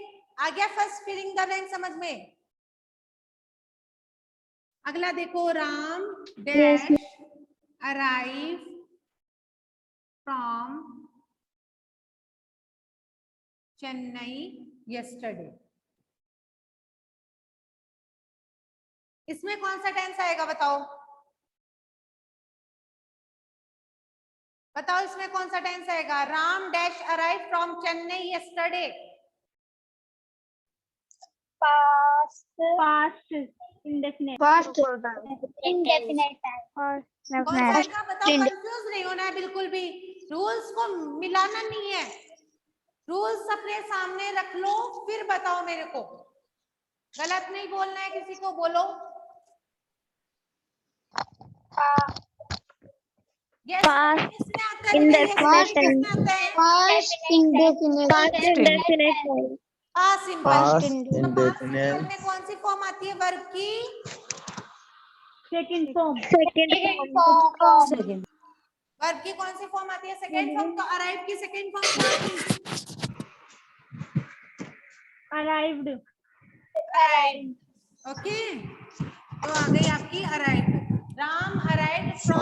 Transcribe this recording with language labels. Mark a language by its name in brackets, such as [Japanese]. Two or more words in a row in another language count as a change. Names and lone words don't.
[Hindi] आ गया [English] first filling the blank [Hindi] समझ में? अगला देखो, [English] Ram dash arrive from Chennai yesterday. [Hindi] इसमें कौन सा टेंस आएगा बताओ? बताओ इसमें कौन सा टेंस आएगा? [English] Ram dash arrive from Chennai yesterday. Past. Past. Indefinite. Past. Indefinite tense. [Hindi] कौन सा आएगा बताओ? कंफ्यूज नहीं होना है बिल्कुल भी, रूल्स को मिलाना नहीं है। रूल्स अपने सामने रख लो, फिर बताओ मेरे को। गलत नहीं बोलना है, किसी को बोलो। यस किसमें आता है बेटा? यस किसमें आता है? [English] Past indefinite. past simple. Past तो past simple indefinite. [Hindi] में कौन सी फॉर्म आती है वर्ब की? [English] Second form. [Hindi] वर्ब की कौन सी फॉर्म आती है? [English] second form. [Hindi] तो अराइव की सेकेंड फॉर्म क्या होगी? [English] Arrived. [Hindi] ओके, तो आ गई आपकी अराइव। [English] Ram arrive from